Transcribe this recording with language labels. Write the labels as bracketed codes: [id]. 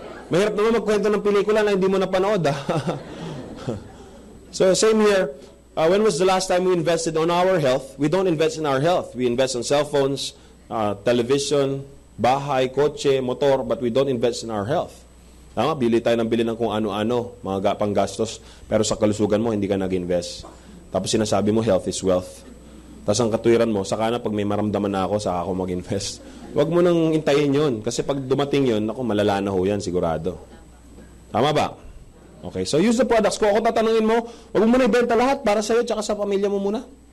[tl] Mahirap naman magkwento ng pelikula na hindi mo napanood. [en] So, same here. When was the last time we invested on our health? We don't invest in our health. We invest on cell phones, television, [tl] bahay, kotse, motor, [en] but we don't invest in our health. [tl] Tama? Bili tayo ng bili ng kung ano-ano, mga panggastos, pero sa kalusugan mo, hindi ka nag-invest. Tapos sinasabi mo, [en] health is wealth. [tl] Tapos ang katuwiran mo, saka na pag may maramdaman na ako, saka ako mag-invest. Huwag mo nang intayin yun. Kasi pag dumating yun, ako, malala na ho yan, sigurado. Tama ba? [en] Okay, so use the products. [tl] Kung ako tatanungin mo, huwag mo na ibenta lahat para sa'yo tsaka sa pamilya mo muna.